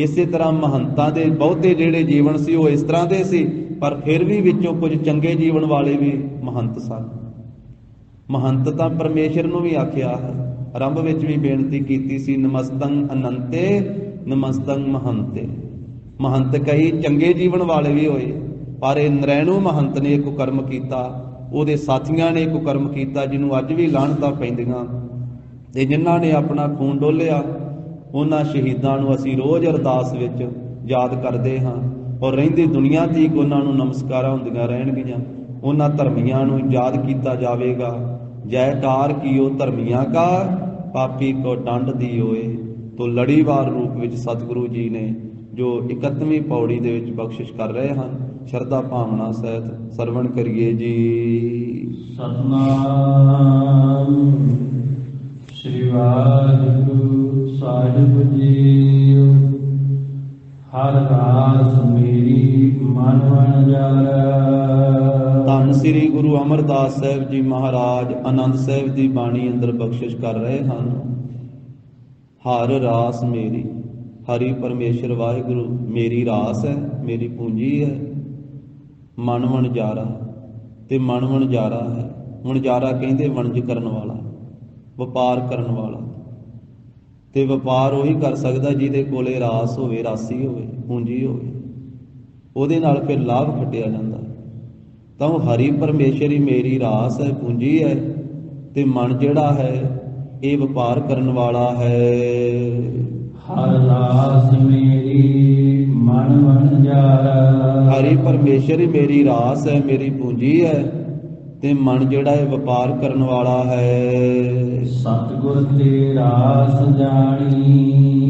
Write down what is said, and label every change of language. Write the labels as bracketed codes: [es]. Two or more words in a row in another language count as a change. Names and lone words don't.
[pa] ਇਸੇ ਤਰ੍ਹਾਂ ਮਹੰਤਾਂ ਦੇ ਬਹੁਤੇ ਜਿਹੜੇ ਜੀਵਨ ਸੀ ਵੋ ਇਸ ਤਰ੍ਹਾਂ ਦੇ ਸੀ, ਪਰ ਫਿਰ ਭੀ ਵਿਚੋਂ ਕੁਝ ਚੰਗੇ ਜੀਵਨ ਵਾਲੇ ਭੀ ਮਹੰਤ ਸਨ। ਮਹੰਤ ਤਾਂ ਪਰਮੇਸ਼ਵਰ ਨੂੰ ਭੀ ਆਖਿਆ ਹੈ, ਆਰੰਭ ਵਿਚ ਭੀ ਬੇਨਤੀ ਕੀਤੀ ਸੀ, [sa] नमस्तं अनंते नमस्तं महंते। [pa] ਮਹੰਤ ਕਈ ਚੰਗੇ ਜੀਵਨ ਵਾਲੇ ਭੀ ਹੋਏ, ਪਰ ਇਹ ਨਰੈਣੁ ਮਹੰਤ ਨੇ ਇੱਕ ਕੁਕਰਮ ਕੀਤਾ, ਉਹਦੇ ਸਾਥੀਆਂ ਨੇ ਇੱਕ ਕੁਕਰਮ ਕੀਤਾ ਜਿਨ੍ਹਾਂ ਅੱਜ ਭੀ ਲਾਹਣਤਾਂ ਪੈਂਦੀਆਂ। ਤੇ ਜਿਨ੍ਹਾਂ ਨੇ ਅਪਣਾ ਖ਼ੂਨ ਡੋਲ੍ਹਿਆ ਉਨ੍ਹਾਂ ਸ਼ਹੀਦਾਂ ਨੂੰ ਅਸੀਂ ਰੋਜ਼ ਅਰਦਾਸ ਵਿਚ ਯਾਦ ਕਰਦੇ ਹਾਂ, ਔਰ ਰਹਿੰਦੀ ਦੁਨੀਆ ਤਕ ਉਨ੍ਹਾਂ ਨੂੰ ਨਮਸਕਾਰਾਂ ਹੁੰਦੀਆਂ ਰਹਿਣਗੀਆਂ। ਉਨ੍ਹਾਂ ਧਰਮੀਆਂ ਨੂੰ ਯਾਦ ਕੀਤਾ ਜਾਵੇਗਾ। ਜੈਕਾਰ ਕੀਓ ਧਰਮੀਆਂ ਕਾ, ਪਾਪੀ ਕੋ ਦੰਡ ਦਿਓਏ। ਤੋ ਲੜੀਵਾਰ ਰੂਪ ਵਿਚ ਸਤਗੁਰੂ ਜੀ ਨੇ ਜੋ 31ਵੀਂ ਪਉੜੀ ਦੇ ਵਿਚ ਬਖ਼ਸ਼ਿਸ਼ ਕਰ ਰਹੇ ਹੈਂ, ਸ਼ਰਧਾ ਭਾਵਨਾ ਸਹਿਤ ਸਰਵਣ ਕਰੀਏ ਜੀ। ਸਤਿਨਾਮ ਸ੍ਰੀ ਵਾਹਿਗੁਰੂ ਸਾਹਿਬ ਜੀ। ਹਰ ਰਾਸ ਮੇਰੀ ਮਨ ਵਣਜਾਰਾ। ਧੰਨ ਸ੍ਰੀ ਗੁਰੂ ਅਮਰਦਾਸ ਸਾਹਿਬ ਜੀ ਮਹਾਰਾਜ ਆਨੰਦ ਸਾਹਿਬ ਕੀ ਬਾਣੀ ਅੰਦਰ ਬਖ਼ਸ਼ਿਸ਼ ਕਰ ਰਹੇ ਹੈਂ। ਹਰ ਰਾਸ ਮੇਰੀ, ਹਰਿ ਪਰਮੇਸ਼ਵਰ ਵਾਹਿਗੁਰੂ ਮੇਰੀ ਰਾਸ ਹੈ, ਮੇਰੀ ਪੂੰਜੀ ਹੈ। ਮਨ ਵਣਜਾਰਾ, ਤੇ ਮਨ ਵਣਜਾਰਾ ਹੈ। ਵਣਜਾਰਾ ਕਹਿਤੇ ਵਣਜ ਕਰਨ ਵਾਲਾ, ਵਪਾਰ ਕਰਨ ਵਾਲਾ। ਤੇ ਵਪਾਰ ਉਹੀ ਕਰ ਸਕਦਾ ਜਿਹਦੇ ਕੋਲੇ ਰਾਸ ਹੋਵੇ, ਰਾਸੀ ਹੋਵੇ, ਪੂੰਜੀ ਹੋਵੇ, ਉਹਦੇ ਨਾਲ ਫਿਰ ਲਾਭ ਖੱਟਿਆ ਜਾਤਾ। ਤੋ ਹਰਿ ਪਰਮੇਸ਼ਵਰ ਹੀ ਮੇਰੀ ਰਾਸ ਹੈ, ਪੂੰਜੀ ਹੈ। ਤੇ ਮਨ ਜਿਹੜਾ ਹੈ ਇਹ ਵਪਾਰ ਕਰਨ ਵਾਲਾ ਹੈ। ਹਰ ਰਾਸ ਮੇਰੀ ਮਨ ਵਣਜਾਰਾ। ਹਰੀ ਪਰਮੇਸ਼ਰ ਹੀ ਮੇਰੀ ਰਾਸ ਹੈ, ਮੇਰੀ ਪੂੰਜੀ ਹੈ, ਤੇ ਮਨ ਜਿਹੜਾ ਇਹ ਵਪਾਰ ਕਰਨ ਵਾਲਾ ਹੈ। ਸਤਿਗੁਰ ਤੇ ਰਾਸ ਜਾਣੀ।